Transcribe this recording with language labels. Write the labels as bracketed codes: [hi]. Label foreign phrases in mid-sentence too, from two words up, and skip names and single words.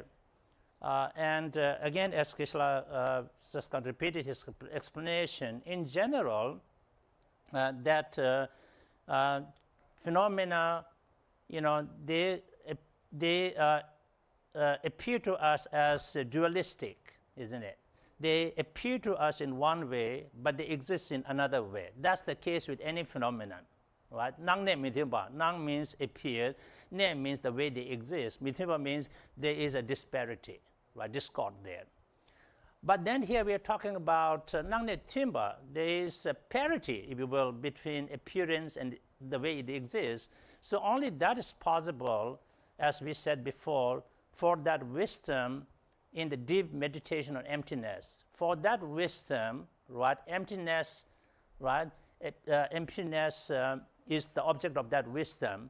[en] And again, as Krishna just repeated his explanation, in general, that phenomena, you know, they appear to us as dualistic, isn't it? They appear to us in one way, but they exist in another way. That's the case with any phenomenon, right? [bo] Nang ne mithimba. Nang [en] means appear. Ne means the way they exist. Mithimba means there is a disparity, right? Discord there. But then here we are talking about [bo] nang ne timba. [en] There is a parity, if you will, between appearance and the way it exists. So only that is possible, as we said before, for that wisdom in the deep meditation on emptiness. For that wisdom, right, emptiness, right, emptiness is the object of that wisdom.